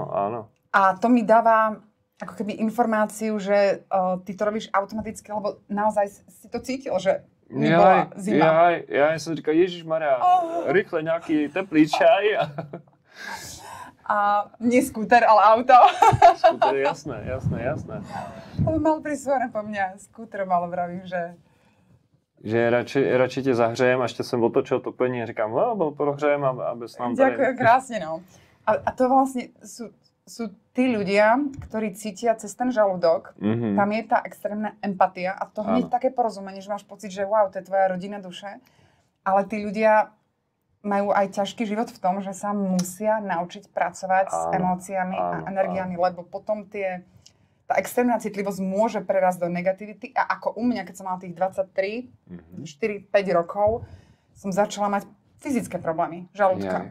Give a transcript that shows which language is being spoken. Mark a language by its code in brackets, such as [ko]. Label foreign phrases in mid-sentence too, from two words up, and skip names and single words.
[sk] A to mi dáva ako keby informáciu, že ty to robíš automaticky, lebo naozaj si to cítil, že mi bola zima. Ja som říkal, Ježišmaria, rýchle nejaký teplý čaj. A nie skúter, ale auto. Skúter, jasné. Ale mal prisvojené po mňa skútrom, ale vravím, že... [cs] Že radši tě zahřejem, až tě jsem otočil topení a říkám, no, prohřejem, aby s nám tady... [sk] Ďakujem, krásne, no. A to vlastne sú tí ľudia, ktorí cítia cez ten žalúdok, tam je tá extrémna empatia a to hneď také porozumenie, že máš pocit, že wow, to je tvoja rodina duše, ale tí ľudia majú aj ťažký život v tom, že sa musia naučiť pracovať s emóciami a energiami, lebo potom tá extrémna citlivosť môže prerásť do negativity a ako u mňa, keď som mala tých 23, 4-5 rokov, som začala mať fyzické problémy žalúdka.